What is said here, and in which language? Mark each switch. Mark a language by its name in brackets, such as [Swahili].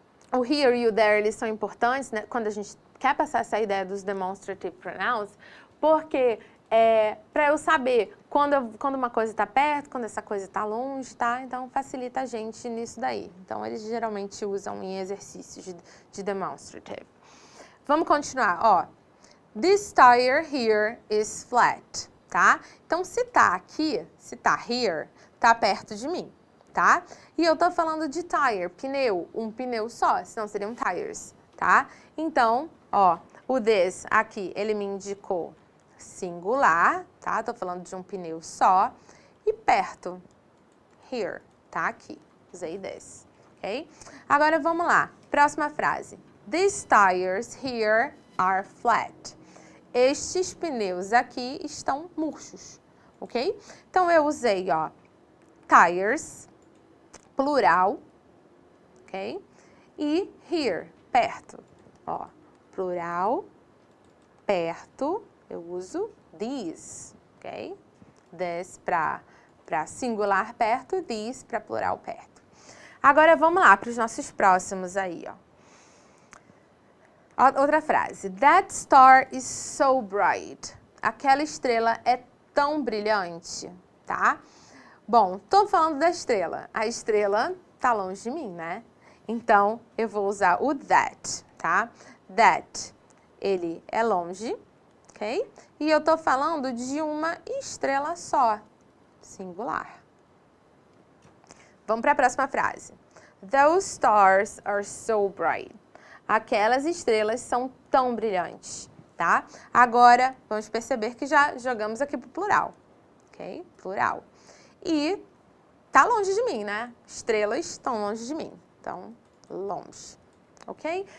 [Portuguese] O here e o there, eles são importantes, né, quando a gente quer passar essa ideia dos demonstrative pronouns, porque para eu saber quando uma coisa está perto, quando essa coisa está longe, tá? Então, facilita a gente nisso daí. Então, eles geralmente usam em exercícios de demonstrative. Vamos continuar, ó. [English] This tire here is flat, tá? [Portuguese] Então, se tá aqui, se tá here, tá perto de mim, tá? E eu tô falando de tire, pneu, um pneu só, senão seriam tires, tá? Então, ó, o this aqui, ele me indicou singular, tá? Tô falando de um pneu só. E perto, here, tá? Aqui, usei this, ok? Agora, vamos lá. Próxima frase. [English] These tires here are flat. [Portuguese] Estes pneus aqui estão murchos, ok? Então, eu usei, ó, tires, plural, ok? E here, perto, ó, plural, perto, eu uso these, ok? This para singular perto, these para plural perto. Agora, vamos lá para os nossos próximos aí, ó. Outra frase. [English] That star is so bright. [Portuguese] Aquela estrela é tão brilhante, tá? Bom, tô falando da estrela. A estrela tá longe de mim, né? Então, eu vou usar o that, tá? That, ele é longe, ok? E eu tô falando de uma estrela só, singular. Vamos para a próxima frase. [English] Those stars are so bright. [Portuguese] Aquelas estrelas são tão brilhantes, tá? Agora, vamos perceber que já jogamos aqui pro plural, ok? Plural. E tá longe de mim, né? Estrelas estão longe de mim, então, longe, ok?